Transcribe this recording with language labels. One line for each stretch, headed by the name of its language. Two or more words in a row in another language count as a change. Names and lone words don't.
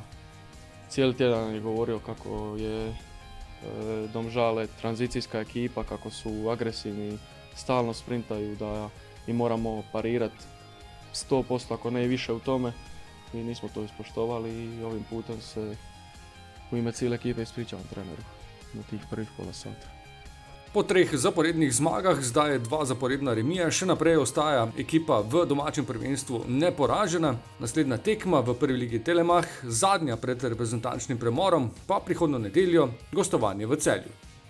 Croatian: Cijeli tjedan je govorio kako je Domžale tranzicijska ekipa, kako su agresivni, stalno sprintaju, da i moramo parirati 100% ako ne i više u tome. Mi nismo to ispoštovali i ovim putem se u ime cijele ekipe ispričavam treneru na tih prvih pola sata.
Slovenian: Po 3 zaporednih zmagah, zdaj je 2 zaporedna remija, še naprej ostaja ekipa v domačem prvenstvu neporažena. Naslednja tekma v prvi ligi Telemach, zadnja pred reprezentančnim premorom, pa prihodnjo nedeljo gostovanje v Celju.